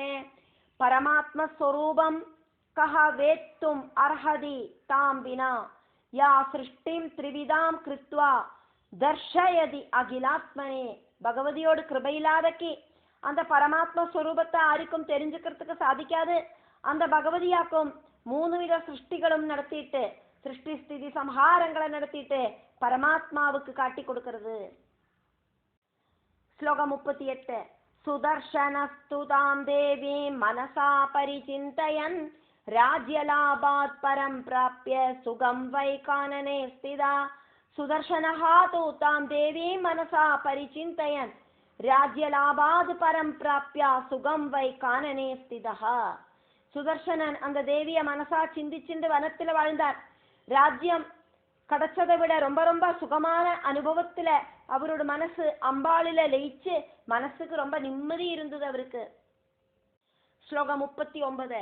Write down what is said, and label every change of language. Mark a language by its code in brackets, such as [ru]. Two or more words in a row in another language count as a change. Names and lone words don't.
[sa] பரமாத்மஸ்வரூபம் கஹ வேத்தும் அர்ஹதி தாம் வினா யா சிருஷ்டிம் த்ரிவிதாம் கிருத்வா தர்ஷயதி அகிலாத்மனே. [ta] பகவதியோடு கிருபையில்லாதக்கி அந்த பரமாத்ம ஸ்வரூபத்தை யாருக்கும் தெரிஞ்சுக்கிறதுக்கு சாதிக்காது. அந்த பகவதியாக்கும் [ml] മൂന്നുവിധ സൃഷ്ടികളും നടത്തിയിട്ട് സൃഷ്ടിസ്ഥിതി സംഹാരങ്ങളെ നടത്തിയിട്ട് പരമാത്മാവുക്ക് കാട്ടിക്കൊടുക്കരുത്. ശ്ലോകം 38. [sa] സുദർശനസ്തു താം ദേവീം മനസാ പരിചിന്തയൻ രാജ്യലാഭാത് പരം പ്രാപ്യ സുഖം വൈ കാനനെ സ്ഥിതാ. സുദർശനഃ തു താം ദേവീം മനസാ പരിചിന്തയൻ രാജ്യലാഭാത് പരം പ്രാപ്യ സുഖം വൈ കാനനെ സ്ഥിതഃ. [ta] சுதர்சனன் அந்த தேவிய மனசா சிந்திச்சுண்டு வனத்துல வாழ்ந்தார். ராஜ்யம் கிடைச்சதை விட ரொம்ப ரொம்ப சுகமான அனுபவத்துல அவரோட மனசு அம்பாளில லயிச்சு மனசுக்கு ரொம்ப நிம்மதி இருந்தது அவருக்கு. ஸ்லோகம் 39.